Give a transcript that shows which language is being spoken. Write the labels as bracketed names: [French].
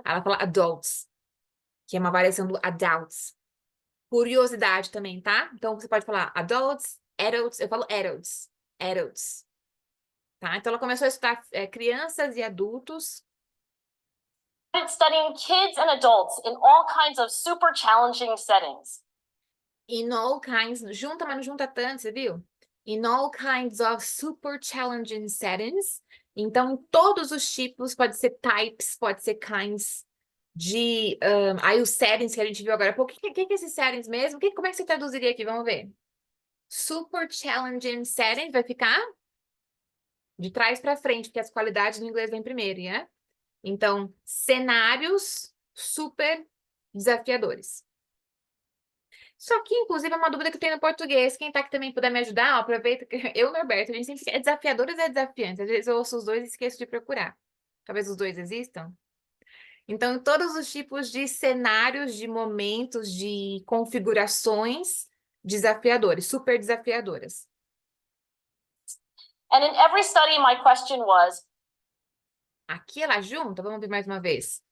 [Portuguese] Ela fala adults, que é uma variação do adults. Curiosidade também, tá? Então, você pode falar adults, eu falo adults. Tá? Então, ela começou a estudar crianças e adultos. [English] studying kids and adults in all kinds of super challenging settings. In all kinds, [Portuguese] junta, mas não junta tanto, você viu? [English] In all kinds of super challenging settings. [Portuguese] Então, todos os tipos, pode ser types, pode ser kinds de... aí os settings que a gente viu agora. Pô, o que é esses settings mesmo? Como é que você traduziria aqui? Vamos ver. [English] Super challenging settings [Portuguese] vai ficar de trás para frente, porque as qualidades no inglês vêm primeiro, né? Então, cenários super desafiadores. Isso aqui, inclusive, é uma dúvida que eu tenho no português. Quem tá aqui também puder me ajudar, ó, aproveita que eu e o Norberto, a gente sempre é desafiadores ou é desafiante? Às vezes eu ouço os dois e esqueço de procurar. Talvez os dois existam. Então, todos os tipos de cenários, de momentos, de configurações desafiadores, super desafiadoras. [English] And in every study, my question was, [Portuguese] Aqui ela junta, vamos ver mais uma vez.